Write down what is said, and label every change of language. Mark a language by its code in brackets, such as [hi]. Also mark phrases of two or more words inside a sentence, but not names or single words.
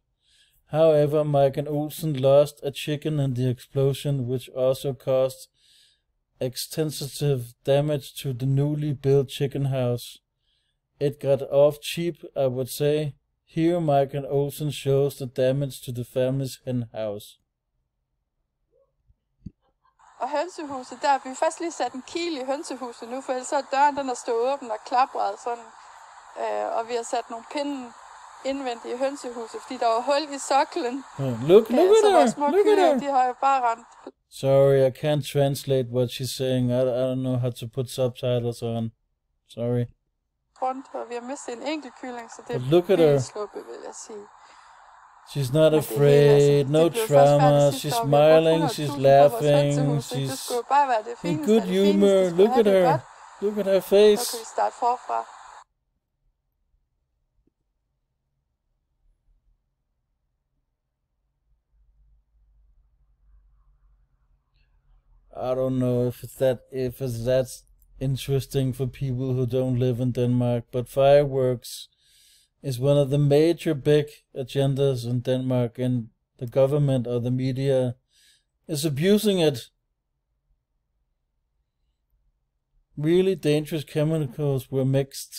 [en] However, Mike and Olsen lost a chicken in the explosion, which also caused extensive damage to the newly built chicken house. It got off cheap, I would say. Here, Mike and Olsen shows the damage to the family's hen house. [da] Og hønsehuset, der har vi faktisk lige sat en kil i hønsehuset nu, for ellers så døren den er stået åben og klapret sådan. Og vi har sat nogle pinde indvendigt i hønsehuset, fordi der var hul i soklen. [en] Look at her! Look at her! [da] De har jo bare rent. [en] Sorry, I can't translate what she's saying. I don't know how to put subtitles on. Sorry. [da] Rundt, og vi har mistet en enkelt kylling, så det er sluppet, vil jeg sige. [en] She's not afraid, no trauma, she's smiling, she's laughing, she's in good humor. Look at her. Look at her face. [da] Så kan vi starte forfra. [en] I don't know if it's that interesting for people who don't live in Denmark, but fireworks is one of the major big agendas in Denmark, and the government or the media is abusing it. Really dangerous chemicals were mixed.